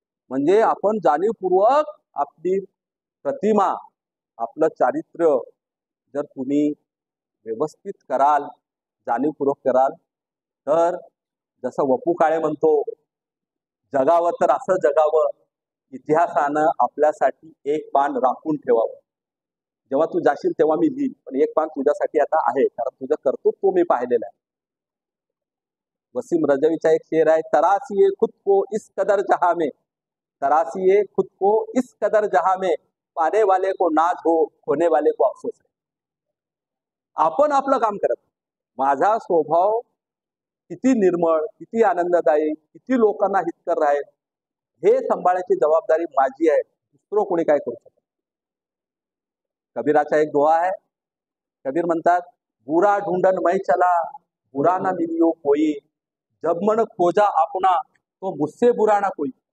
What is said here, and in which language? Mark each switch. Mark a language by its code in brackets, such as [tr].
[mr] म्हणजे आपण जाणीवपूर्वक आपली प्रतिमा, आपलं चारित्र्य जर तुम्ही व्यवस्थित कराल, जाणीवपूर्वक कराल, तर जसं वपू काळे म्हणतो, जगावं तर असं जगावं, इतिहासानं आपल्यासाठी एक पान राखून ठेवावं. जेव्हा तू जाशील तेव्हा मी लिहीन, पण एक पान तुझ्यासाठी आता आहे, कारण तुझं कर्तृत्व मी पाहिलेलं आहे. वसीम रजवीचा एक शेर आहे, [hi] तरासिये खुद को इस कदर जहां में, तरासिये खुद को इस कदर जहां में, पाने वाले को नाज हो, खोने वाले को अफसोस है. [mr] आपण आपलं काम करत, माझा स्वभाव किती निर्मळ, किती आनंददायी, किती लोकांना हितकर राहील, हे सांभाळण्याची जबाबदारी माझी आहे. दुसरं कोणी काय करू शकत. कबीराचा एक दोहा आहे. कबीर म्हणतात, [hi] बुरा ढूंढन मैं चला, बुरा ना मिलियो कोई, जब मन खोजा अपना, तो मुझसे बुरा ना कोई.